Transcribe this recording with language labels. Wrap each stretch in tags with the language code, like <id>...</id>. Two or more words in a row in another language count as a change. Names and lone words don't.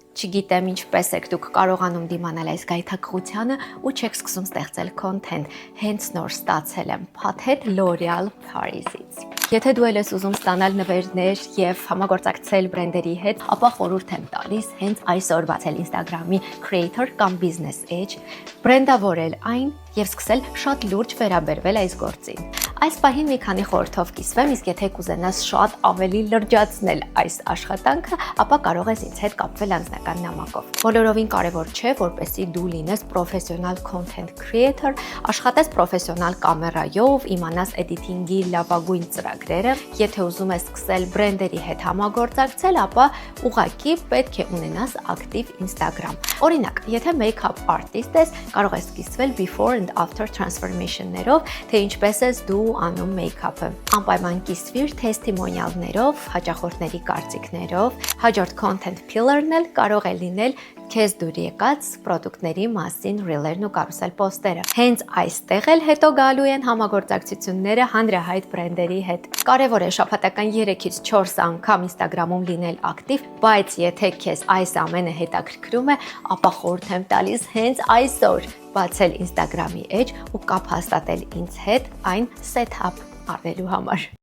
<hy>չգիտեմ ինչպես եք դուք կարողանում դիմանալ այս գայթակղությանը ու չեք սկսում ստեղծել content, հենց նոր ստացել եմ փաթեթ L'Oreal Paris-ից։ Եթե դու ես ուզում ստանալ նվերներ եւ համագործակցել բրենդերի հետ, ապա խորհուրդ եմ տալիս հենց այսօր բացել Instagram-ի creator կամ</hy> <en>business page,</en> <hy>բրենդավորել այն եւ սկսել շատ լուրջ վերաբերվել այս գործին։ Այս պահին մի քանի խորհրդով կիսվեմ, իսկ եթե կուզենաս շատ ավելի լրջացնել այս աշխատանքը, ապա կարող ես ինձ հետ կապվել անձնական նամակով։ Բոլորովին կարևոր չէ, որպեսզի դու լինես</hy> <en>professional content</en> <hy>creator, աշխատես պրոֆեսիոնալ կամերայով, իմանաս էդիթինգի լավագույն ծրագրերը։ Եթե ուզում ես սկսել բրենդերի հետ համագործակցել, ապա ուղղակի պետք է ունենաս ակտիվ Instagram։ Օրինակ, եթե</hy> <en>make-up artist</en> <hy>ես, կարող ես կիսվել</hy> <en>before and after transformation-</en> <hy>ներով, թե ինչպես ես դու անում make-up-ը։ Անպայման կիսվիր testimonial-ներով, հաճախորդների կարծիքներով, հաջորդ</hy> <en>content pillar-</en> <hy>ն էլ կարող է լինել քեզ դուր եկած պրոդուկտների մասին reel-երն ու կարուսել պոստերը։ Հենց այստեղ էլ հետո գալու են համագործակցությունները հանրահայտ բրենդերի հետ։ Կարևոր է շաբաթական 3-ից 4 անգամ Instagram-ում լինել ակտիվ, բայց եթե քեզ այս ամենը հետաքրքրում է, ապա խորհուրդ եմ տալիս հենց այսօր բացել Instagram-ի էջ ու կապ հաստատել ինձ հետ այն</hy> <en>set up</en> <hy>առնելու համար։</hy>